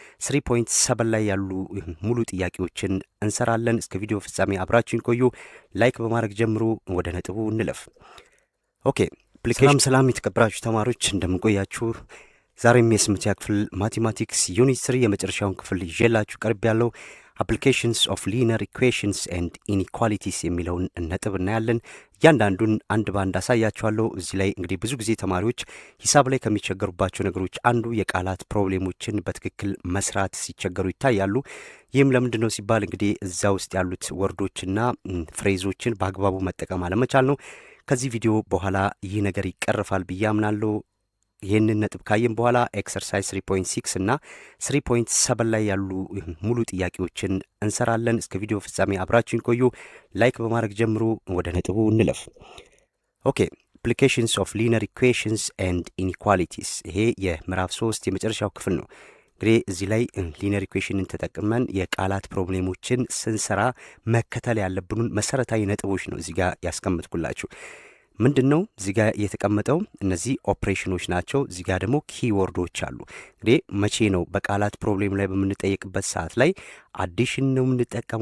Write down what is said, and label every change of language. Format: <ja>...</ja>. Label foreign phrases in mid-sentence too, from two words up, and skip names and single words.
<am>3.7 ላይ ያሉ ሙሉ ጥያቄዎችን እንሰራለን። እስከ ቪዲዮ ፍጻሜ አብራችሁን ቆዩ። ላይክ በማድረግ ጀምሩ። ወደ ነጥቡ እንለፍ። ኦኬ። ሰላም የተከበራችሁ ተማሪዎች እንደምንቆያችሁ ዛሬም የስምንተኛ ክፍል ማቴማቲክስ ዩኒት 3 የመጨረሻውን ክፍል ይዤላችሁ ቀርብ ያለው</am> <en>applications of linear equations and inequalities</en> <am>የሚለውን ነጥብ እናያለን። እያንዳንዱን አንድ ባንድ አሳያችኋለሁ። እዚህ ላይ እንግዲህ ብዙ ጊዜ ተማሪዎች ሂሳብ ላይ ከሚቸገሩባቸው ነገሮች አንዱ የቃላት ፕሮብሌሞችን በትክክል መስራት ሲቸገሩ ይታያሉ። ይህም ለምንድን ነው ሲባል እንግዲህ እዛ ውስጥ ያሉት ወርዶችና ፍሬዞችን በአግባቡ መጠቀም አለመቻል ነው። ከዚህ ቪዲዮ በኋላ ይህ ነገር ይቀርፋል ብዬ አምናለሁ። ይህንን ነጥብ ካየን በኋላ ኤክሰርሳይዝ 3.6 እና 3.7 ላይ ያሉ ሙሉ ጥያቄዎችን እንሰራለን። እስከ ቪዲዮ ፍጻሜ አብራችሁን ቆዩ። ላይክ በማድረግ ጀምሩ። ወደ ነጥቡ እንለፍ። ኦኬ።</am> <en>applications of linear equations and inequalities</en> <am>ይሄ የምዕራፍ 3 የመጨረሻው ክፍል ነው። እንግዲህ እዚህ ላይ</am> <en>linear equationን</en> <am>ተጠቅመን የቃላት ፕሮብሌሞችን ስንሰራ መከተል ያለብንን መሰረታዊ ነጥቦች ነው እዚህ ጋር ያስቀምጥኩላችሁ። ምንድን ነው እዚህ ጋር የተቀመጠው? እነዚህ ኦፕሬሽኖች ናቸው። እዚህ ጋር ደግሞ ኪወርዶች አሉ። እንግዲህ መቼ ነው በቃላት ፕሮብሌም ላይ በምንጠየቅበት ሰዓት ላይ አዲሽን ነው የምንጠቀመው?</am>